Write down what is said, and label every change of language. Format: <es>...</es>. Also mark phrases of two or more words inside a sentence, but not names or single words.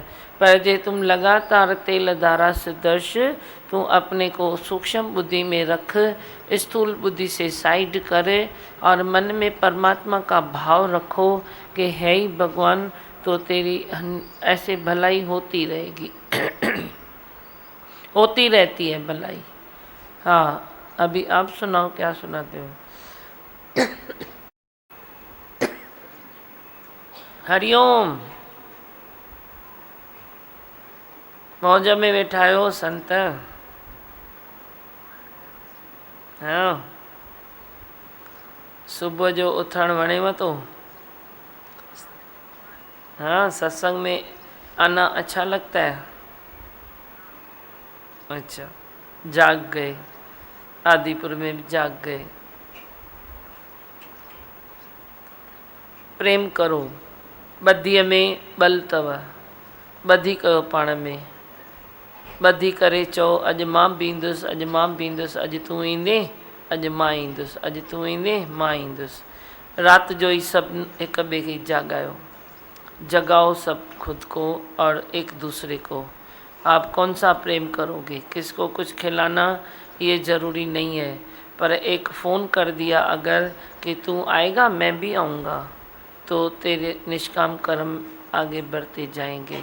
<hi>पर जे तुम लगातार तेल धारा से दर्श, तू अपने को सूक्ष्म बुद्धि में रख, स्थूल बुद्धि से साइड करे और मन में परमात्मा का भाव रखो कि है ही भगवान, तो तेरी ऐसे भलाई होती रहेगी होती रहती है भलाई। हाँ, अभी आप सुनाओ, क्या सुनाते हो? हरिओम।</hi> <sd>मौज में वेठा आहियो संत? हाँ, सुबह जो उथण वणेव तो?</sd> <hi>हाँ, सत्संग में आना अच्छा लगता है। अच्छा, जाग गए, आदिपुर में भी जाग गए। प्रेम करो,</hi> <sd>ॿधीअ में ॿल अथव, ॿधी कयो पाण में, ॿधी करे चओ अॼु मां बीहंदुसि, अॼु मां बीहंदुसि, अॼु तूं ईंदे, अॼु मां ईंदुसि, अॼु तूं ईंदे मां ईंदुसि। रात जो ही सब एक ॿिए खे जागायो,</sd> <hi>जगाओ सब खुद को और एक दूसरे को। आप कौन सा प्रेम करोगे? किसको कुछ खिलाना ये ज़रूरी नहीं है, पर एक फ़ोन कर दिया अगर कि तू आएगा मैं भी आऊँगा, तो तेरे निष्काम कर्म आगे बढ़ते जाएंगे।</hi>